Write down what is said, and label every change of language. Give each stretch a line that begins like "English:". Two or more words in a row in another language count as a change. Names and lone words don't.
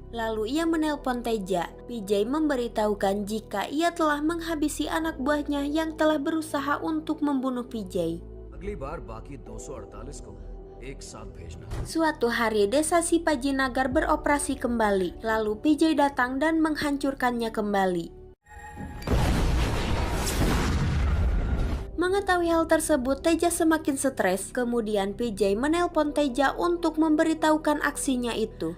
Indonesian: Lalu ia menelpon Teja. PJ memberitahukan jika ia telah menghabisi anak buahnya yang telah berusaha untuk membunuh PJ.
Hindi: अगली बार बाकी 248 को एक साथ भेजना.
Indonesian: Suatu hari, desa Sipajinagar beroperasi kembali. Lalu PJ datang dan menghancurkannya kembali. Mengetahui hal tersebut, Teja semakin stres. Kemudian PJ menelpon Teja untuk memberitahukan aksinya itu.